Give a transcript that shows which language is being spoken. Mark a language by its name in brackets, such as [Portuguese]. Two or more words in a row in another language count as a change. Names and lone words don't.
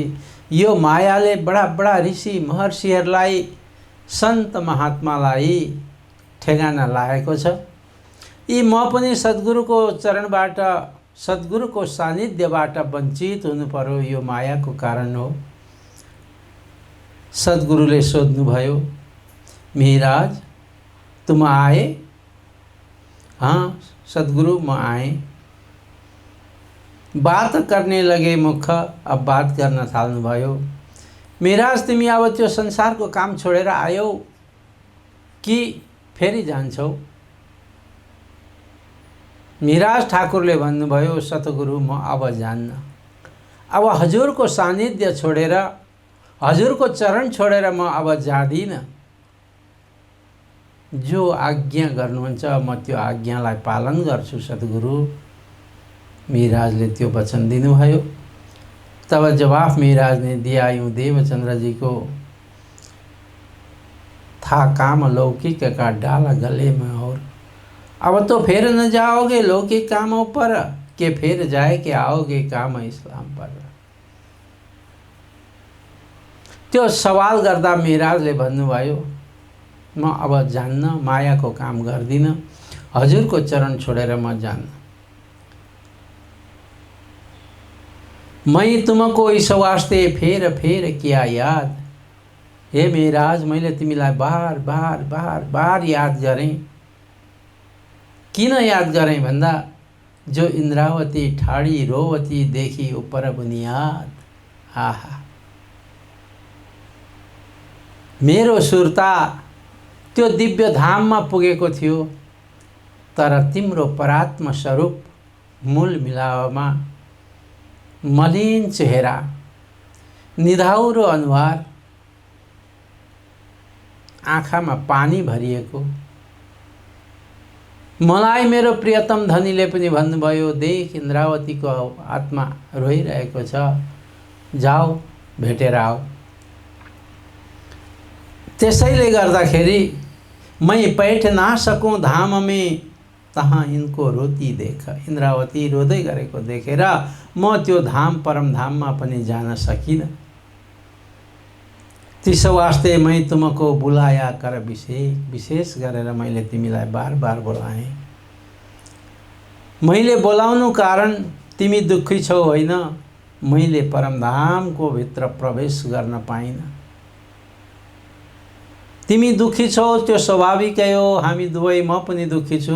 [Nepali] यो मायाले बडा ऋषि महर्षिहरूलाई, सन्त महात्मालाई ठेगाना लागेको छ। यी म पनि सद्गुरुको चरणबाट, सद्गुरुको सानिध्यबाट वञ्चित हुनु पर्यो, यो मायाको कारण हो। सद्गुरुले सोध्नुभयो, मिहिराज [Hindi] तुम आए? [Nepali] हाँ सद्गुरु, म आएँ। [Hindi] बात करने लगे मुख, [Nepali] अब बात गर्न थाल्नुभयो। मिहिराज, तिमी अब त्यो संसारको काम छोडेर आयौ कि फेरि जान्छौ? मिहिराज ठाकुरले भन्नुभयो, सतगुरु म अब जान्न। अब हजुरको सानिध्य छोडेर, हजुरको चरण छोडेर म अब जादिनँ। जो आज्ञा गर्नुहुन्छ म त्यो आज्ञालाई पालन गर्छु सद्गुरु। मिहिराजले त्यो वचन दिनुभयो। [Hindi] तब जवाफ मिहिराज ने दिया यूँ, देवचन्द्र को था काम लौकिक का डाला गले में, और अब तो फिर न जाओगे लौकिक कामों पर, के फिर जाए कि आओगे काम इस्लाम पर। [Nepali] त्यो सवाल गर्दा मिहिराजले भन्नुभयो, म अब जान्न, मायाको काम गर्दिनँ, हजुरको चरण छोडेर म जान्न। [Hindi] मैं तुमको इस वास्ते फेर फेर किया याद। हे मेराज, [Nepali] मैले तिमीलाई बार बार बार बार याद गरेँ। किन याद गरेँ भन्दा [Hindi] जो इन्द्रावती ठाडी रोवती देखी उपर बुनियाद। [Nepali] आहा, मेरो सुर्ता त्यो दिव्य धाममा पुगेको थियो, तर तिम्रो परात्म स्वरूप मूल मिलावमा मलिन चेहरा, निधाउरो अनुहार, आँखामा पानी भरिएको। मलाई मेरो प्रियतम धनीले पनि भन्नुभयो, देख इन्द्रावतीको आत्मा रोइरहेको छ, जाऊ भेटेर आऊ। त्यसैले गर्दाखेरि [Hindi] मै बैठ ना सकूं धाम में, तहाँ इनको रोती देख। [Nepali] इन्द्रावती रोदै गरेको देखेर म त्यो धाम परमधाममा पनि जान सकिनँ। त्यसो वास्ते [Hindi] मै तुमको बुलाया कर [Nepali] विशेष गरेर मैले तिमीलाई बार बार बोलाएँ। मैले बोलाउनु कारण तिमी दुःखी छौ होइन, मैले परमधामको भित्र प्रवेश गर्न पाइनँ। तिमी दुःखी छौ त्यो स्वाभाविकै हो, हामी दुवै, म पनि दुःखी छु।